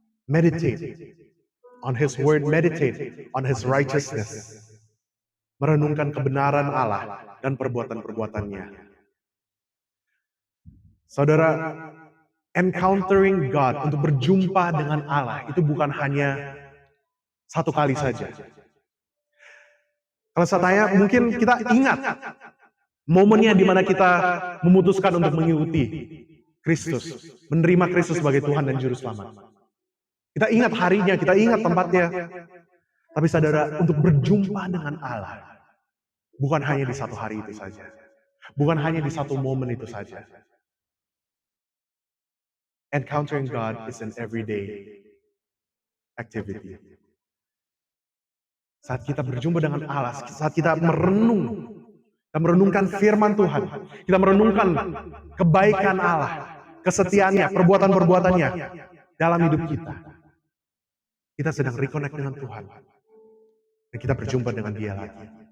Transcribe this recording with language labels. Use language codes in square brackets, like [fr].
[en] Meditate on His word, meditate on His righteousness. [id] Merenungkan kebenaran Allah dan perbuatan-perbuatannya. Saudara, [en] encountering God, [id] untuk berjumpa dengan Allah, itu bukan hanya satu kali saja. Kalau saya tanya, mungkin kita ingat momennya di mana kita memutuskan untuk mengikuti Kristus, menerima Kristus sebagai Tuhan dan Juru Selamat. Kita ingat harinya, kita ingat tempatnya. Tapi saudara, untuk berjumpa dengan Allah, bukan hanya di satu hari itu saja. Bukan hanya di satu momen itu saja. [en] Encountering God is an everyday activity. [id] Saat kita berjumpa dengan Allah, saat kita merenung Kita merenungkan firman Tuhan. Kita merenungkan kebaikan Allah, kesetiaannya, perbuatan-perbuatannya dalam hidup kita. Kita sedang reconnect dengan Tuhan. Dan kita berjumpa dengan Dia lagi.